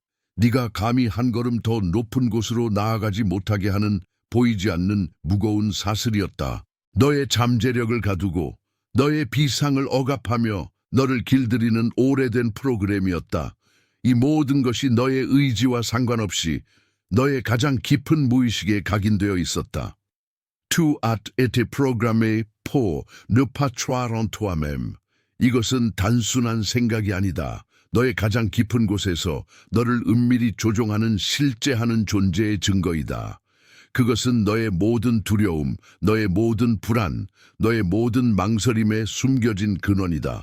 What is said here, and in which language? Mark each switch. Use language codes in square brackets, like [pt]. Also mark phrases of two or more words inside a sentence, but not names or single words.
[ko] 네가 감히 한 걸음 더 높은 곳으로 나아가지 못하게 하는 보이지 않는 무거운 사슬이었다. 너의 잠재력을 가두고 너의 비상을 억압하며 너를 길들이는 오래된 프로그램이었다. 이 모든 것이 너의 의지와 상관없이 너의 가장 깊은 무의식에 각인되어 있었다. [fr] Tu as été programmé pour ne pas croire en toi-même. [ko] 이것은 단순한 생각이 아니다. 너의 가장 깊은 곳에서 너를 은밀히 조종하는 실제하는 존재의 증거이다. 그것은 너의 모든 두려움, 너의 모든 불안, 너의 모든 망설임에 숨겨진 근원이다.